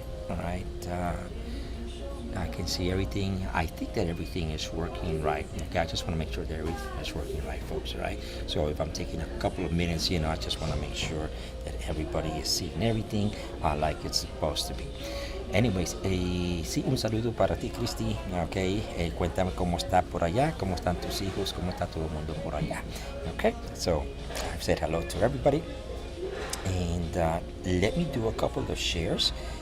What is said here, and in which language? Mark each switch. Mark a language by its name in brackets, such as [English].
[English] All right, I can see everything. I think that everything is working right. Okay, I just want to make sure that everything is working right, folks. All right. So if I'm taking a couple of minutes, I just want to make sure that everybody is seeing everything like it's supposed to be. [Spanish] Anyways, sí, un saludo para ti, Christy. Okay, cuéntame cómo está por allá, cómo están tus hijos, cómo está todo el mundo por allá. [English] Okay, so I've said hello to everybody, and let me do a couple of shares.